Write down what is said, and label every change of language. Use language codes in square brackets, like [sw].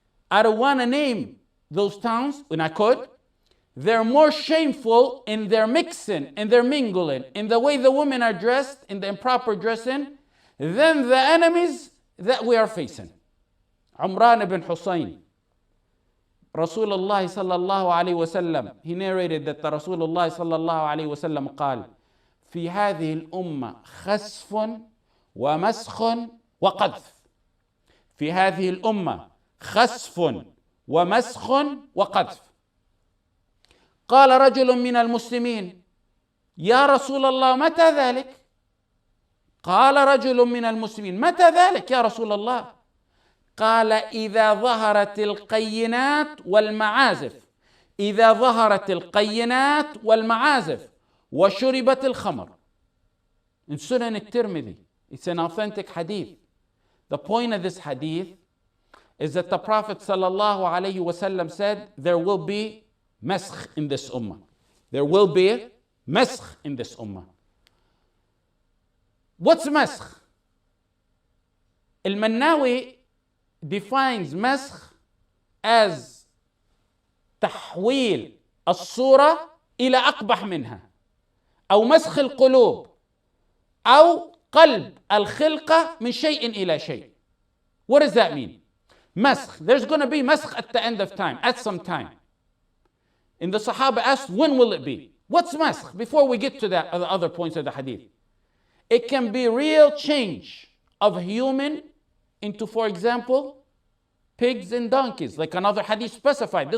[en] I don't want to name those towns when I could. They're more shameful in their mixing and their mingling, in the way the women are dressed, in the improper dressing, than the enemies that we are facing. Umar ibn Hussein, Rasulullah sallallahu alayhi wasallam, he narrated that the Rasulullah sallallahu alayhi wasallam [ar] قال في هذه الأمة خسف ومسخ وقذف. في هذه الأمة خسف ومسخ وقذف. قال رجل من المسلمين يا رسول الله متى ذلك؟ قال رجل من المسلمين متى ذلك يا رسول الله؟ قال إذا ظهرت القينات والمعازف. إذا ظهرت القينات والمعازف وشربت الخمر. [en] In Sunan al-Tirmidhi, it's an authentic hadith. The point of this hadith is that the Prophet sallallahu alayhi wasallam said there will be maskh in this ummah. There will be maskh in this ummah. What's maskh? Al-Mannawi defines maskh as [ar] تحويل الصورة إلى أقبح منها أو مسخ القلوب أو قلب الخلقة من شيء إلى شيء. [en] What does that mean? Maskh. There's going to be maskh at the end of time, at some time. And the Sahaba asked, when will it be? What's maskh? Before we get to that, the other points of the hadith. It can be real change of human into, for example, pigs and donkeys, like another hadith specified.